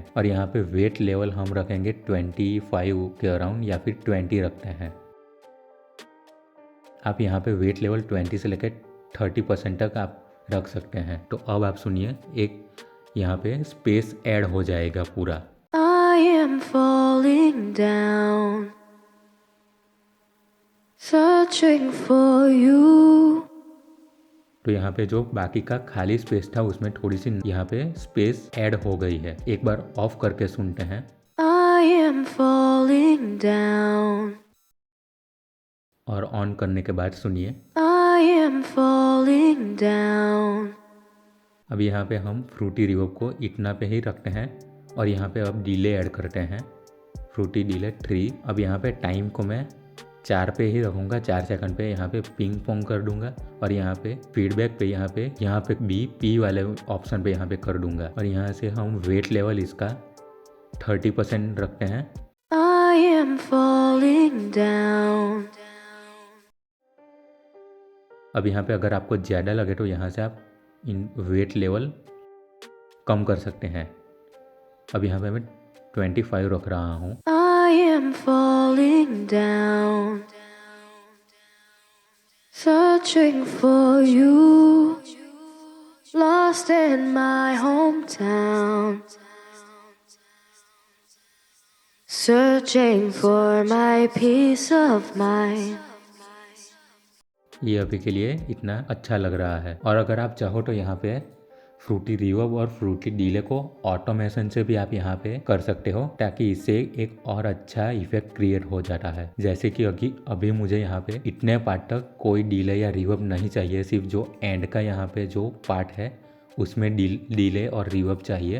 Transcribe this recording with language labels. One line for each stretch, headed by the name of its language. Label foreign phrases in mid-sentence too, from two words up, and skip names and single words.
Hindi: और यहाँ पे
English: wet level
Hindi: हम रखेंगे 25 के अराउंड या फिर 20 रखते हैं। आप यहाँ पे वेट लेवल 20 से लेकर 30% तक आप रख सकते हैं। तो अब आप सुनिए, एक यहाँ पे
English: space add
Hindi: हो जाएगा पूरा।
English: I am falling down, searching for you.
Hindi: तो यहाँ पे जो बाकी का खाली स्पेस था उसमें थोड़ी सी यहाँ पे
English: space add
Hindi: हो गई है। एक बार ऑफ करके सुनते हैं।
English: I am falling down.
Hindi: और ऑन करने के बाद सुनिए।
English: I am falling down.
Hindi: अब यहाँ पे हम फ्रूटी रिवर्ब को इतना पे ही रखते हैं और यहाँ पे अब
English: delay add
Hindi: करते हैं, फ्रूटी डिले 3। अब यहाँ पे टाइम को मैं 4 पे ही रखूँगा, 4 सेकंड पे यहाँ पे
English: ping pong
Hindi: कर दूंगा। और यहाँ पे फीडबैक पे यहाँ पे बी पी वाले ऑप्शन पे यहाँ पे कर दूंगा। और यहाँ से हम
English: wet level
Hindi: इसका 30% रखते हैं।
English: I am falling down.
Hindi: अब यहाँ पे अगर आपको ज़्यादा लगे तो यहाँ से आप इन
English: wet level
Hindi: कम कर सकते हैं। अब यहाँ पे मैं 25 रख रहा हूँ।
English: I am falling down, searching for you, lost in my hometown, searching for my peace of mind.
Hindi: ये अभी के लिए इतना अच्छा लग रहा है। और अगर आप चाहो तो यहाँ पे फ्रूटी रिवर्ब और फ्रूटी डिले को ऑटोमेशन से भी आप यहाँ पे कर सकते हो, ताकि इससे एक और अच्छा
English: effect create
Hindi: हो जाता है। जैसे कि अभी मुझे यहाँ पे इतने पार्ट तक कोई डिले या रिवर्ब नहीं चाहिए, सिर्फ जो एंड का यहाँ पे जो पार्ट है उसमें डिले और रिवर्ब चाहिए।